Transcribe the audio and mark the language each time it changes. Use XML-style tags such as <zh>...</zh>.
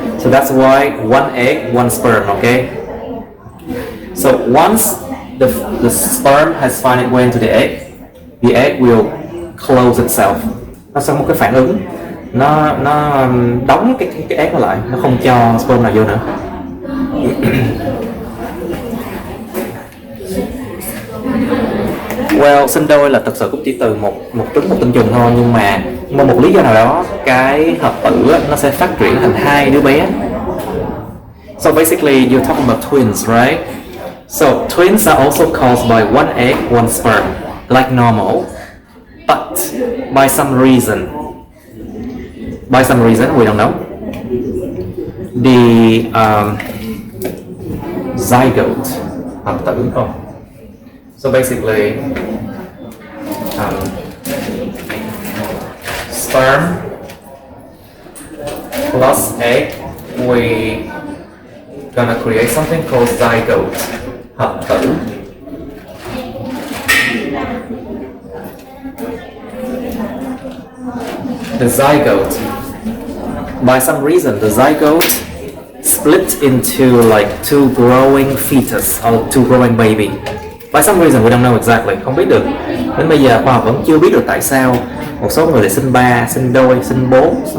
<en>So that's why one egg, one sperm. Okay. So once the sperm has found its way into the egg will close itself.</en> <vi>Nó sẽ có một cái phản ứng, nó đóng cái egg nó lại, nó không cho sperm nào vô nữa. Well, sinh đôi là thực sự cũng chỉ từ một trứng một tinh trùng thôi, nhưng mà một lý do nào đó cái hợp tử nó sẽ phát triển thành hai đứa bé.</vi> <en>So basically you're talking about twins, right? So twins are also caused by one egg, one sperm, like normal, but by some reason we don't know, the zygote</en> <vi>hợp tử.</vi> <en>So basically sperm plus egg, we gonna create something called zygote,</en> <vi>hợp tử.</vi> <en>The zygote, by some reason, the zygote split into like two growing fetus or two growing baby. By some reason we don't know exactly,</en> <vi>không biết được. Đến bây giờ khoa học vẫn chưa biết được tại sao một số người lại sinh ba, sinh đôi, sinh bốn.</vi>